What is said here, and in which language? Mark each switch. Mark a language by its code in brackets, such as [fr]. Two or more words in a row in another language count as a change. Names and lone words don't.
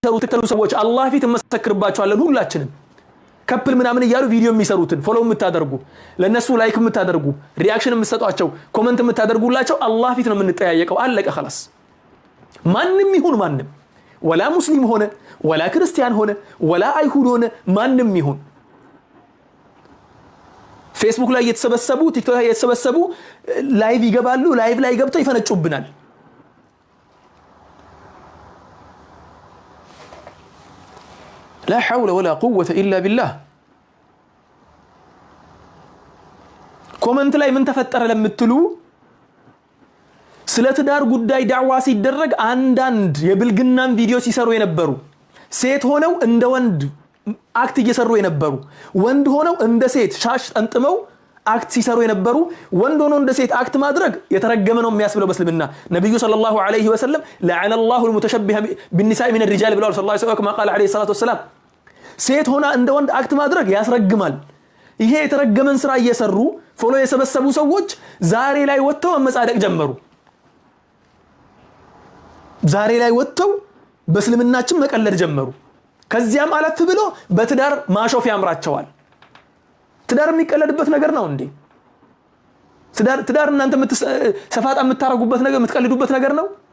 [am] የሚሰሩት ሰዎች አላህ ፊት መሰክርባቸዋለን ሁላችንም ከፕል ምናምን ይያሉ ቪዲዮ የሚሰሩትን ፎሎው የምታደርጉ ለነሱ ላይክ የምታደርጉ ሪአክሽን የምትሰጧቸው ኮሜንት የምታደርጉላቸው አላህ ፊት ነው የምንጠያየቀው አለቀ خلاص ማንንም ይሁን ማንንም ወላ ሙስሊም ሆነ ወላ ክርስቲያን ሆነ ወላ አይሁድ ሆነ ማንንም ይሁን ፌስቡክ ላይ የተሰበሰቡ ቲክቶክ ላይ የተሰበሰቡ ላይቭ ይገባሉ ላይቭ ላይ ገብተው ይፈነጩብናል [ar] لا حول ولا قوة إلا بالله [am] ኮመንት ላይ ምን ተፈጠረ ለምትሉ ስለ ትዳር ጉዳይ ዳዕዋ ሲደረግ አንዳንድ የብልግናን ቪዲዮ ሲሰሩ የነበሩ ሴት ሆነው እንደ ወንድ አክት እየሰሩ የነበሩ ወንድ ሆነው እንደ ሴት ሻሽ ጠንጥመው አክት ሲሰሩ የነበሩ ወንድ ሆነው እንደ ሴት አክት ማድረግ የተረገመ ነው የሚያስብለው በእስልምና ነብዩ [ar] صلى الله عليه وسلم لعن الله المتشبه بالنساء من الرجال [am] ብለዋል [ar] صلى الله عليه وسلم قال عليه الصلاه والسلام [am] ሴት ሆና እንደ ወንድ አክት ማድረግ ያስረግማል ይሄ የተረገመን ስራ እየሰሩ ፎሎ የሰበሰቡ ሰዎች ዛሬ ላይ ወጥተው መጻደቅ ጀመሩ ዛሬ ላይ ወጥተው በእስልምናችን መቀለድ ጀመሩ ከዚያም አለፍ ብሎ በትዳር ማሾፍ ያምራቸዋል ትዳር የሚቀለድበት ነገር ነው እንዴ ትዳር እናንተ ሰፋጣ የምታረጉበት ነገር የምትቀልዱበት ነገር ነው